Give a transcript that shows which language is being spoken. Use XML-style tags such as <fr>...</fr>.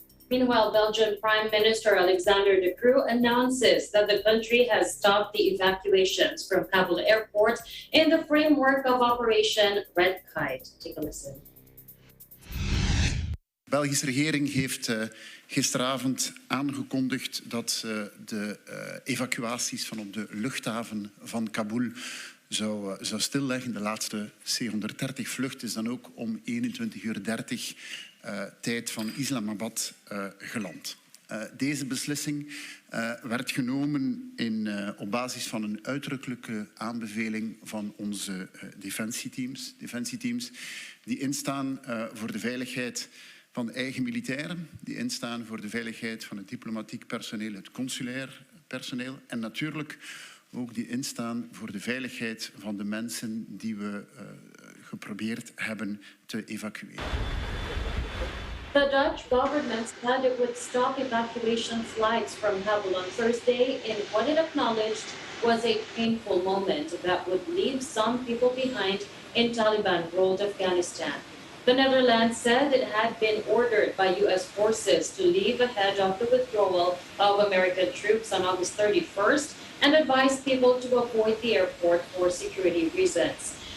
<en>Meanwhile, Belgian Prime Minister Alexander De Croo announces that the country has stopped the evacuations from Kabul Airport in the framework of Operation Red Kite. Take a listen.</en> <nl>De Belgische regering heeft gisteravond aangekondigd dat ze de evacuaties van op de luchthaven van Kabul zou stilleggen. De laatste C-130 vlucht is dan ook om 21:30 tijd van Islamabad geland. Deze beslissing werd genomen op basis van een uitdrukkelijke aanbeveling van onze defensieteams die instaan voor de veiligheid van de eigen militairen, die instaan voor de veiligheid van het diplomatiek personeel, het consulair personeel en natuurlijk ook die instaan voor de veiligheid van de mensen die we geprobeerd hebben te evacueren.</nl> <en>The Dutch government said it would stop evacuation flights from Kabul on Thursday in what it acknowledged was a painful moment that would leave some people behind in Taliban-ruled Afghanistan. The Netherlands said it had been ordered by U.S. forces to leave ahead of the withdrawal of American troops on August 31st and advised people to avoid the airport for security reasons.</en>